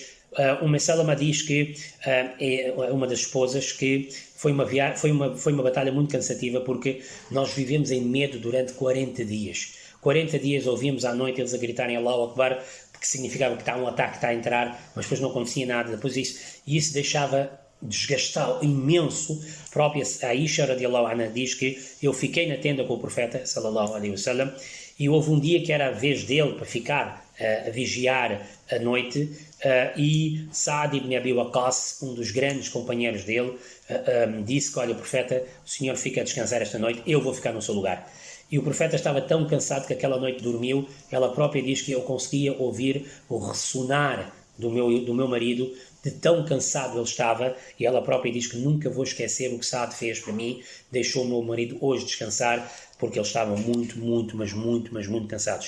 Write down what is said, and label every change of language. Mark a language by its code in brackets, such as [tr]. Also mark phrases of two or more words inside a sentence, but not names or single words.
[pt] Uma Salama diz que, uma das esposas, que foi uma batalha muito cansativa porque nós vivemos em medo durante 40 dias. 40 dias ouvimos à noite eles a gritarem [ar] الله أكبر, [pt] que significava que está um ataque, está a entrar, mas depois não acontecia nada depois disso, e isso deixava desgastá-lo imenso. A própria Aisha [ar] رضي الله عنها [pt] diz que eu fiquei na tenda com o profeta [ar] صلى الله عليه وسلم, [pt] e houve um dia que era a vez dele para ficar a vigiar a noite, e Saad ibn Abi Waqqas, um dos grandes companheiros dele, disse que, olha, o profeta, o senhor fica a descansar esta noite, eu vou ficar no seu lugar. E o profeta estava tão cansado que aquela noite dormiu. Ela própria diz que eu conseguia ouvir o ressonar do meu marido, de tão cansado ele estava, e ela própria diz que nunca vou esquecer o que Saad fez para mim, deixou o meu marido hoje descansar, porque eles estavam muito cansados.